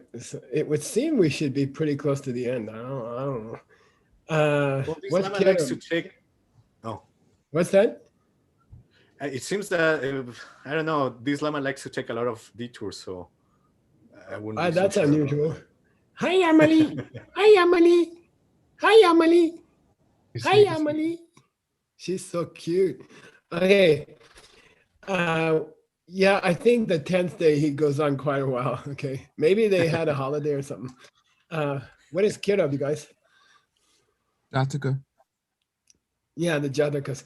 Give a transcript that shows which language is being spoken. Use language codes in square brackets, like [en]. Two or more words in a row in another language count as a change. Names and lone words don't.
[en] So it would seem we should be pretty close to the end. I don't know. Well, this What's lemma likes to take. Oh, What's that? it seems that I don't know. This lemma likes to take a lot of detours, so I wouldn't. Be That's so sure unusual. Hi, Emily. Hi, Emily. Hi, Emily. Hi, Emily. She's so cute. Okay. Yeah, I think the 10th day he goes on quite a while. Okay. Maybe they had a holiday or something. What is Kira, you guys? Jataka. Yeah, the Jatakas.